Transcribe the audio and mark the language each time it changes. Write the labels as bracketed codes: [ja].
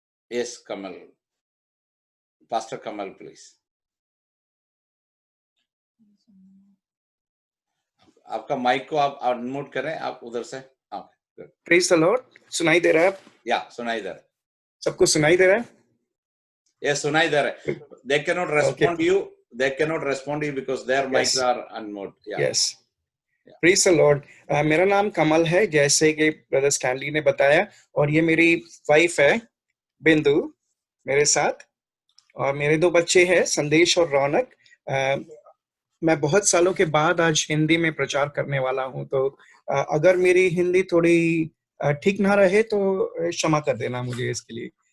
[en] Yes, Kamal. Pastor Kamal, please. [hi] आपका mic को आप अनम्यूट करें, आप उधर से। [en] Praise the lord. [hi] सुनाई दे रहा है? या सुनाई दे रहा है। सबको सुनाई दे रहा है? Yes, सुनाई दे रहा है। [en] They cannot respond to you. They cannot respond to you because their mics are unmuted. Yeah. Yes. Praise the lord. [hi] मेरा नाम कमल है, जैसे कि ब्रदर स्टैनली ने बताया, और ये मेरी वाइफ है बिंदु मेरे साथ, और मेरे 2 बच्चे हैं संदेश और रौनक। मैं बहुत सालों के बाद आज हिंदी में प्रचार करने वाला हूं, तो अगर मेरी हिंदी थोड़ी ठीक ना रहे तो क्षमा कर देना मुझे इसके लिए।